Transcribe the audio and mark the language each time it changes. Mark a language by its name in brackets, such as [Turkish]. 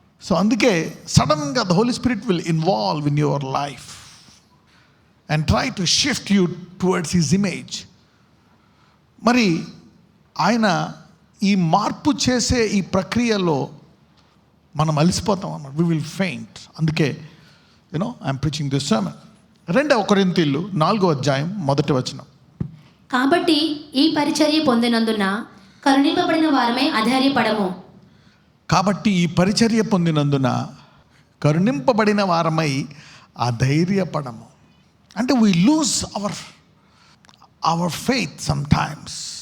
[English] so [Telugu] అందుకే సడన్గా [English] The Holy Spirit will involve in your life and try to shift you towards his image. [Telugu] మరి ఆయన ఈ మార్పు చేసే ఈ ప్రక్రియలో మనం అలసిపోతాం అన్నమాట. [English] we will faint. [Telugu] అందుకే [English] I'm preaching this sermon. [Telugu] 2 కొరింథీయులు 4వ అధ్యాయం 1వ వచనం. కాబట్టి ఈ పరిచర్య పొందినందున కరుణింపబడిన వారమై అధైర్యపడము. కాబట్టి ఈ పరిచర్య పొందినందున కరుణింపబడిన వారమై అధైర్యపడము. అంటే [English] we lose our faith sometimes.